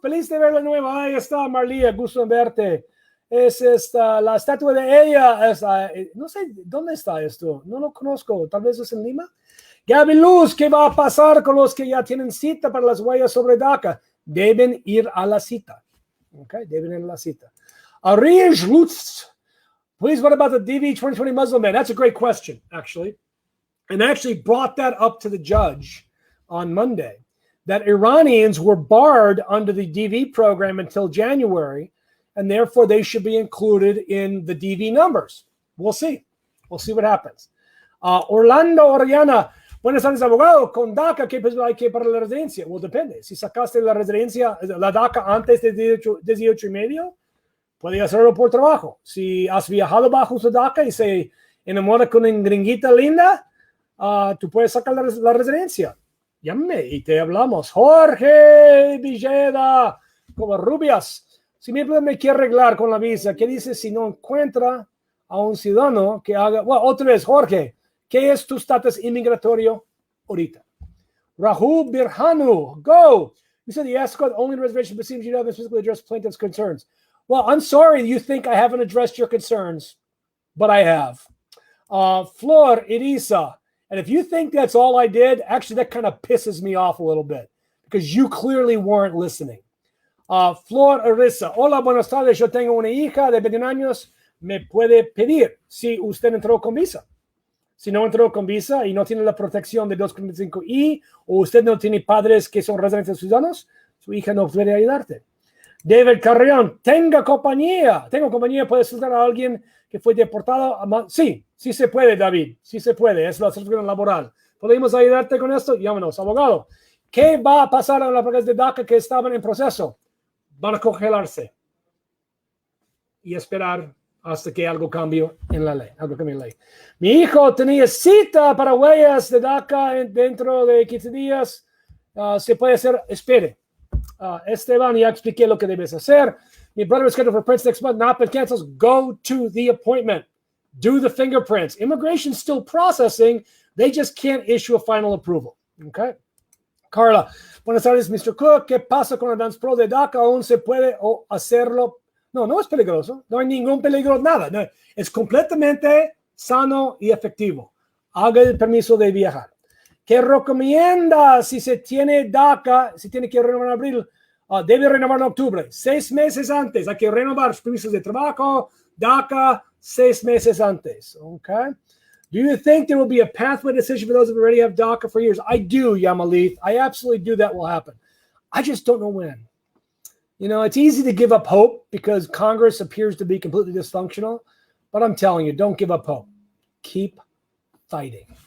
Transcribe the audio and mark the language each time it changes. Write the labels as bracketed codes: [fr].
[es] Feliz de verla nueva. Ahí está, Marlia. Gusto en verte. Es la estatua de ella. No sé dónde está esto. No lo conozco. Tal vez es en Lima. Gaby Luz, ¿qué va a pasar con los que ya tienen cita para las huellas sobre DACA? Deben ir a la cita. Okay, deben ir a la cita. [en] Arish Lutz, please, what about the DV 2020 Muslim ban? That's a great question, actually. And I actually brought that up to the judge on Monday, that Iranians were barred under the DV program until January, and therefore they should be included in the DV numbers. We'll see. We'll see what happens. Orlando Oriana, [es] buenas tardes, abogado. Con DACA, ¿qué posibilidad hay que para la residencia? [en] Well, [es] depende. Si sacaste la residencia, la DACA antes de 18 y medio, puede hacerlo por trabajo. Si has viajado bajo su DACA y se enamora con una gringuita linda, tú puedes sacar la residencia. Llámame y te hablamos. Jorge Villeda, como Rubias. Si me quiere arreglar con la visa, ¿qué dice si no encuentra a un ciudadano que haga? Bueno, otra vez, Jorge, ¿qué es tu estatus inmigratorio ahorita? [en] Rahul Birhanu, go. You said the ask only reservation, but seems you haven't specifically addressed plaintiff's concerns. Well, I'm sorry you think I haven't addressed your concerns, but I have. Flor Irisa, and if you think that's all I did, actually that kind of pisses me off a little bit because you clearly weren't listening. [es] Flor Irisa, hola, buenas tardes, yo tengo una hija de 21 años, me puede pedir si usted entró con visa. Si no entró con visa y no tiene la protección de 245I o usted no tiene padres que son residentes ciudadanos, su hija no puede ayudarte. David Carrión, tengo compañía, puede soltar a alguien que fue deportado. Sí se puede, David, sí se puede, es la certificación laboral. ¿Podemos ayudarte con esto? Llámanos, abogado. ¿Qué va a pasar a las aplicaciones de DACA que estaban en proceso? Van a congelarse y esperar hasta que algo cambie en la ley. Mi hijo tenía cita para huellas de DACA dentro de 15 días. Se puede hacer, espere. Esteban, ya expliqué lo que debes hacer. [en] Mi brother is scheduled for prints next month. Not been canceled. Go to the appointment. Do the fingerprints. Immigration's still processing. They just can't issue a final approval. Okay. [es] Carla, buenas tardes, Mr. Kuck. ¿Qué pasa con el Advance Pro de DACA? ¿Aún se puede hacerlo? No, no es peligroso. No hay ningún peligro, nada. No, es completamente sano y efectivo. Haga el permiso de viajar. ¿Qué recomienda si se tiene DACA, si tiene que renovar en abril? Debe renovar en octubre. 6 meses antes. Hay que renovar los permisos de trabajo, DACA, 6 meses antes. [en] Okay. Do you think there will be a pathway decision for those who already have DACA for years? I do, Yamalith. I absolutely do. That will happen. I just don't know when. You know, it's easy to give up hope because Congress appears to be completely dysfunctional. But I'm telling you, don't give up hope. Keep fighting.